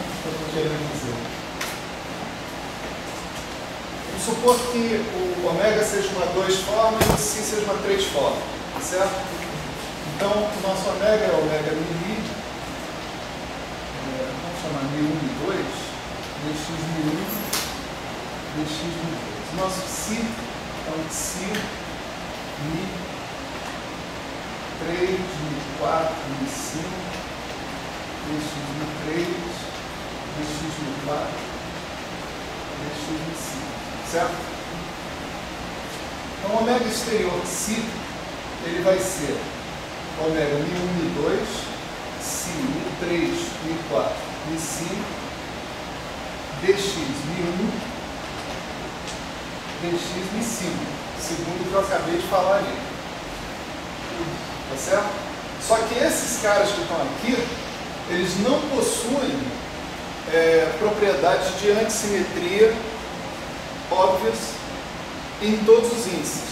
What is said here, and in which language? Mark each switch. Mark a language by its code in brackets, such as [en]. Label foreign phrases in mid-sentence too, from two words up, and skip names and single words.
[pt] O que eu estou querendo dizer. Vamos supor que o ômega seja uma 2 forma e o Ψ seja uma 3 forma, certo? Então, o nosso ômega é ômega μi, vamos chamar μ1 e 2, dx μ1, dx μ2. O nosso Ψ é um Ψ μ 3, μ4, μ5, dx μ3, dx μ4, dx μ5, certo? Então, o ômega exterior Ψ, ele vai ser ômega μ1, μ2, Ψ, μ3, μ4, μ5, dx μ1, dx μ5, segundo o que eu acabei de falar ali. Tá certo? Só que esses caras que estão aqui, eles não possuem propriedades de antissimetria óbvias em todos os índices.